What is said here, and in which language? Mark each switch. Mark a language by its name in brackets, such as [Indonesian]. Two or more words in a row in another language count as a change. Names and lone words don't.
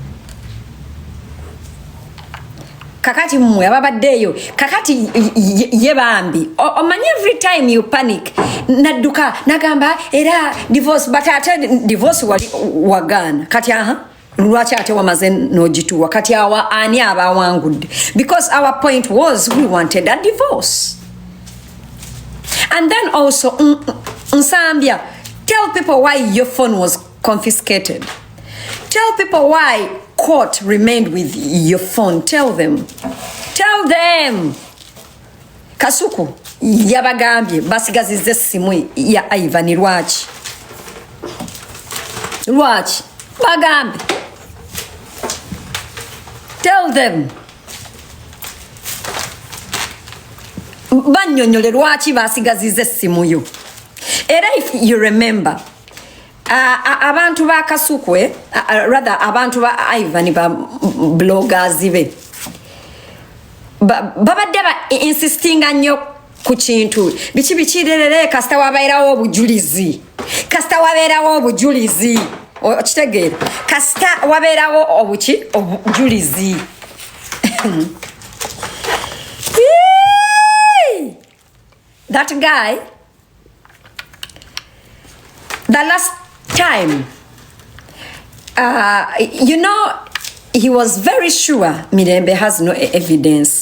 [Ganda] Kakati mmwe ababaddeyo kakati ye bambi omanyi [English] every time you panic [Ganda] nadduka nagamba era divorce but ate divorce wagana kati lwaki ate wamaze n'ogituwa kati awa ani abawangudde [English] because our point was we wanted a divorce. And then also Nsambya, tell people why your phone was confiscated. Tell people why court remained with your phone. Tell them. [Ganda] Kasuku yabagambye basigazize essimu ya Ivan lwaki bagambe. [English] Tell them. [Ganda] Banyonyole lwaki basigazize essimu yo. Era [English] if you remember [Ganda] abantu ba Kasukwe rather abantu ba Ivan ba bloggers be babadde ba insistinga nnyo ku kintu bichirerere kasita wabeerawo obujulizi okitegeera kasita wabeerawo obujulizi. [English] That guy, the last time, he was very sure Mirembe has no evidence.